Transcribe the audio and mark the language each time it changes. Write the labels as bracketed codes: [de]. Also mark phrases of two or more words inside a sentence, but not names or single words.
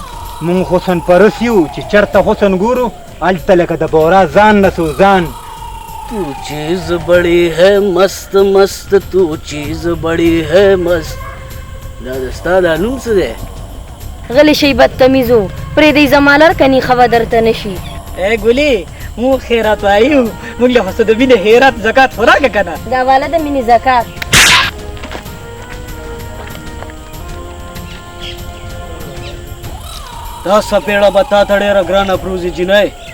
[ps] مونږ حسن پرست یو چې چېرته حسن ګورو هلته لکه د بورا ځان نه سوزان. [ur] تو چیز بڑی ہے مست مست تو چیز بڑی ہے مست. [ps] دا د ستا دا نوم څه دی؟ غلی شئ بدتمیزو پرېږدئ زما لار کني خبر درته نه شي. ای ګلې مونږ خیرات وایو مونږ له خو د مینې خیرات زکات خو راکړه که نه. دا واله د مینې زکات. دا سپېړه به تا ته ډېره ګرانه پروزي جینۍ.